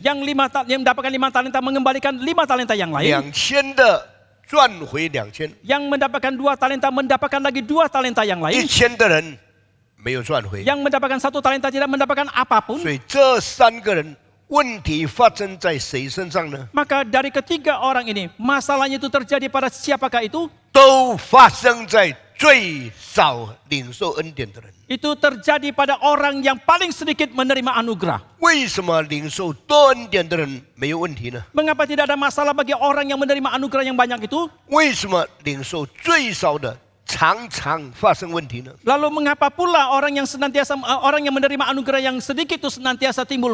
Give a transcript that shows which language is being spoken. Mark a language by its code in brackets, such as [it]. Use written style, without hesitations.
[id] Yang mendapatkan 5 talenta mengembalikan 5 talenta yang lain. [zh] 2000的赚回2000， [id] Yang mendapatkan 2 talenta mendapatkan lagi 2 talenta yang lain. [zh] 1000的人没有赚回。 [id] Yang mendapatkan 1 talenta tidak mendapatkan apapun. [zh] 所以这3个人问题发生在谁身上呢？ [id] Maka dari ketiga orang ini, masalahnya itu terjadi pada siapakah itu? [zh] 都发生在最少领受恩典的人。 [id] Itu terjadi pada orang yang paling sedikit menerima anugerah. [zh] 为什么领受多恩典的人没有问题呢？ [id] Mengapa tidak ada masalah bagi orang yang menerima anugerah yang banyak itu? [zh] 为什么领受最少的常常发生问题呢？ [id] Lalu mengapa pula orang yang menerima anugerah yang sedikit itu senantiasa timbul